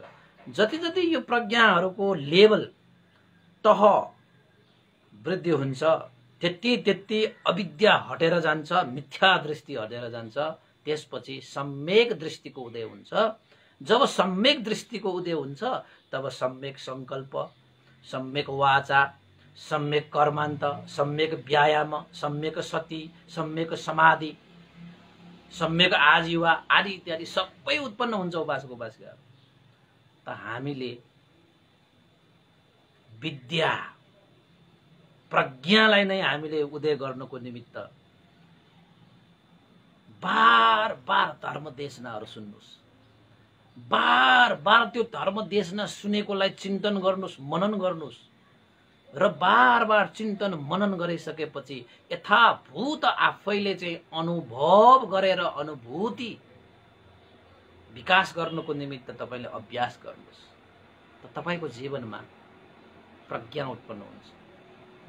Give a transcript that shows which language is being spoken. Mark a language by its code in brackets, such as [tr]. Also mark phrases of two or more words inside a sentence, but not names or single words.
[ne] जति जति यो प्रज्ञाहरूको लेभल तह वृद्धि हुन्छ त्यति त्यति अविद्या हटेर जान्छ, मिथ्या दृष्टि हटेर जान्छ। त्यसपछि सम्यक दृष्टिको उदय हुन्छ। जब सम्यक दृष्टिको उदय हुन्छ तब सम्यक संकल्प, सम्यक वाचा, सम्यक कर्मान्त, सम्यक व्यायाम, सम्यक सति, सम्यक समाधि, सम्यक आजीवा आदि इत्यादि सबै उत्पन्न हुन्छ उपासक उपासिका। त हामीले विद्या प्रज्ञालाई नै हामीले उदय गर्नको निमित्त बार बार धर्म देशनाहरू सुन्नुस्, बार बार त्यो धर्म देशना सुनेकोलाई चिन्तन गर्नुस्, मनन गर्नुस् र बार बार चिन्तन मनन गरिसकेपछि यथाभूत आफैले चाहिँ अनुभव गरेर अनुभूति विकास गर्नको निमित्त तपाईले अभ्यास गर्नुस्, त तपाईको जीवनमा प्रज्ञा उत्पन्न हुन्छ।